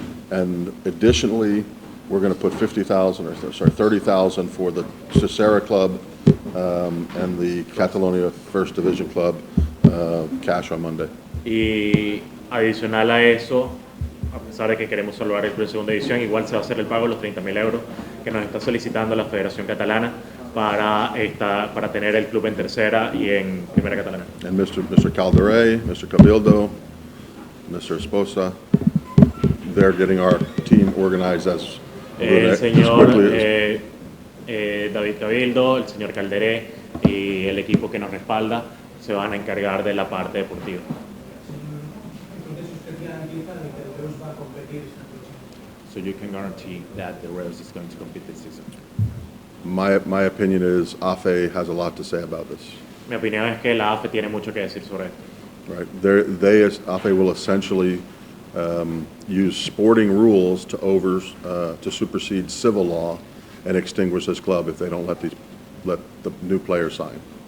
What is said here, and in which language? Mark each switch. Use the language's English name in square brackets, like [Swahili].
[English] And additionally, we're going to put $30,000 for the Tercera club and the Catalonia First Division Club cash on Monday. [Spanish] Y adicional a eso, a pesar de que queremos salvar el club de segunda división, igual se va a hacer el pago de los 30.000 euros que nos está solicitando la Federación Catalana para tener el club en tercera y en primera catalana. [English] And Mr. Calderé, Mr. Cabildo, Mr. Esposa, they're getting our team organized as [Spanish] El señor David Cabildo, el señor Calderé y el equipo que nos respalda se van a encargar de la parte deportiva. Entonces usted garantiza de que el Reus va a competir esta próxima. [English] So you can guarantee that the Reus is going to compete this season. My opinion is AFE has a lot to say about this. [Spanish] Mi opinión es que la AFE tiene mucho que decir sobre esto. [English] Right, AFE will essentially use sporting rules to supersede civil law and extinguish this club if they don't let the new players sign.